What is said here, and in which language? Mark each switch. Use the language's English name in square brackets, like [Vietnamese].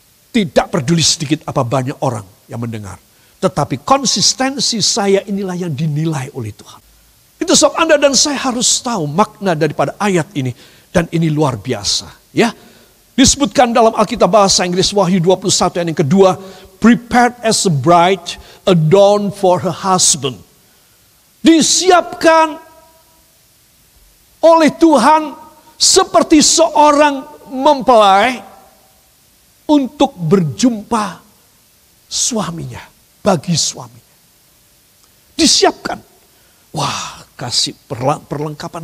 [Indonesian] Tidak peduli sedikit apa banyak orang yang mendengar. Tetapi konsistensi saya inilah yang dinilai oleh Tuhan. Itu sebab Anda dan saya harus tahu makna daripada ayat ini. Dan ini luar biasa. Ya, disebutkan dalam Alkitab bahasa Inggris Wahyu 21 ayat yang kedua. [English] Prepared as a bride, adorned for her husband. [Indonesian] Disiapkan oleh Tuhan seperti seorang mempelai untuk berjumpa suaminya. Bagi suaminya. Disiapkan. Wah, kasih perlengkapan.